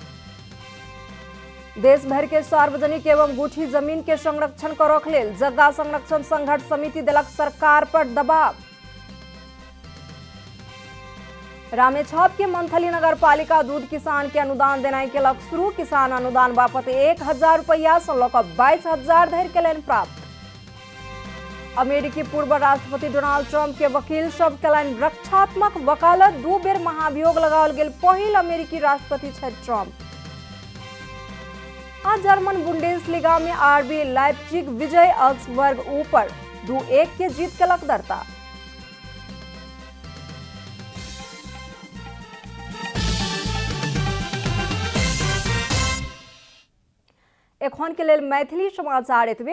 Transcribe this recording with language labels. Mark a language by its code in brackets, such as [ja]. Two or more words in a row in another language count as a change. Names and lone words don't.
[mai] देश भर के सार्वजनिक एवं गुठी जमीन के संरक्षण करक लेल जगह संरक्षण संघर्ष समिति देलक सरकार पर दबाव। रामेछाप के मंथली नगर पालिका दूध किसान के अनुदान देनाई केलक शुरू। किसान अनुदान बापत 1000 रुपया से लऽ कऽ 22,000 धरि केलनि प्राप्त। अमेरिकी पूर्व राष्ट्रपति डोनाल्ड ट्रम्प के वकील सब केलनि रक्षात्मक वकालत। 2 बेर महाभियोग लगाओल गेल पहिल अमेरिकी राष्ट्रपति छथि ट्रम्प। आ जर्मन बुंडेसलीगा में आरबी लाइप्जिग विजय ऑग्सबर्ग ऊपर 2-1 के जीत केलक दर्ता। एखन के लेल मैथिली समाचार एतबे।